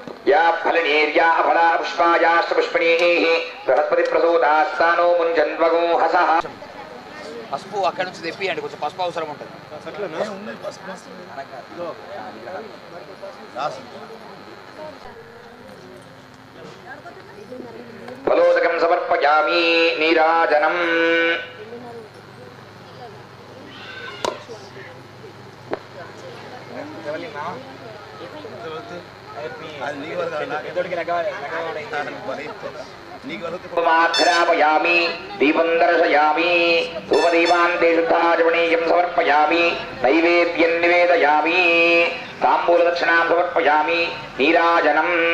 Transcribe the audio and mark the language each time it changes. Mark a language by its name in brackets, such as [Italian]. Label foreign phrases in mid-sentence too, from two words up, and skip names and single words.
[Sanskrit] या फलनीर्या फला पुष्पायाश्च पुष्पिणीः बृहस्पति प्रसूतास्तानो मुञ्जन्वगो हसः [Telugu] పసుపు అక్కడ నుంచి తెప్పియండి కొంచెం పసుపు అవసరం ఉంటుంది [Sanskrit] फलोदकं समर्पयामि नीराजनम् माघ्रापयामि दीपं दर्शयामि धूपदीपान्ते शुद्धाचमनीयं समर्पयामि नैवेद्यं निवेदयामि ताम्बूलदक्षिणां समर्पयामि नीराजनम्